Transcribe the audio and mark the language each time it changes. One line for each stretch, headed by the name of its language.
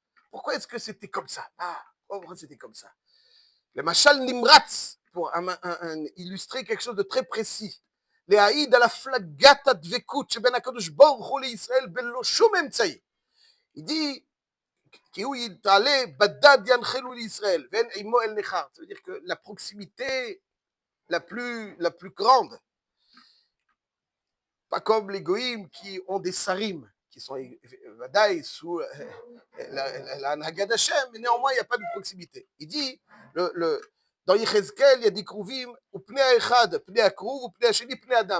French: Pourquoi est-ce que c'était comme ça? Pourquoi c'était comme ça? Le Machal Nimratz, pour illustrer quelque chose de très précis.
Hebrew: להעיד על הפלגת הדבקות שבין הקדוש ברוך הוא לישראל בלא שום אמצעי.
French: Il dit,
Hebrew: כי הוא יתעלה בדד ינחלו לישראל, ואין עמו אל נחר.
French: Ça veut dire que la proximité la plus grande, pas comme les goïms qui ont des sarim, qui sont vadaï sous la Haggadah d'Hachem, mais néanmoins il n'y a pas de proximité. Il dit, dans Yechezkel, il y a des Kruvim, ou
Hebrew: Pnei Echad, Pnei Akruv, ou Pnei Hasheni, Pnei Adam.